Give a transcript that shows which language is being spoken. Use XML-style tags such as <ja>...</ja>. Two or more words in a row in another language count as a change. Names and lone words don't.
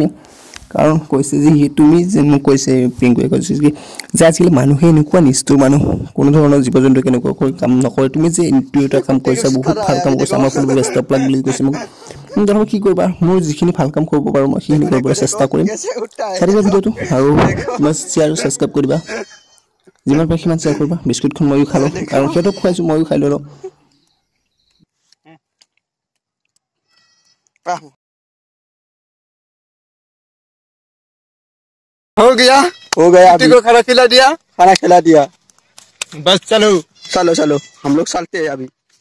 <as>কাৰণ কৈছে যে তুমি যে মোক কৈছে পিংকুৱে কৈছে কি যে আজিকালি মানুহে এনেকুৱা নিষ্ঠুৰ মানুহ, কোনো ধৰণৰ জীৱ জন্তু কেনেকুৱাকৈ কাম নকৰে, তুমি যে এইটো এটা কাম কৰিছা বহুত ভাল কাম কৰিছা, আমাৰ ফালৰ</as> <en>best of luck</en> <as>বুলি কৈছে মোক। তাৰপৰা কি কৰিবা, মোৰ যিখিনি ভাল কাম কৰিব পাৰোঁ মই সেইখিনি কৰিবলৈ চেষ্টা কৰিম। চাই দিবা ভিডিঅ'টো আৰু তোমাৰ</as> <en>share subscribe</en> <as>কৰিবা, যিমান পাৰে সিমান শ্বেয়াৰ কৰিবা। বিস্কুটখন ময়ো খালোঁ আৰু সিহঁতক খুৱাইছোঁ, ময়ো খাই ল'লোঁ।</as> <hi>हो गया अभी को खाना खिला दिया बस चलो चलो हम लोग चलते हैं अभी।</hi>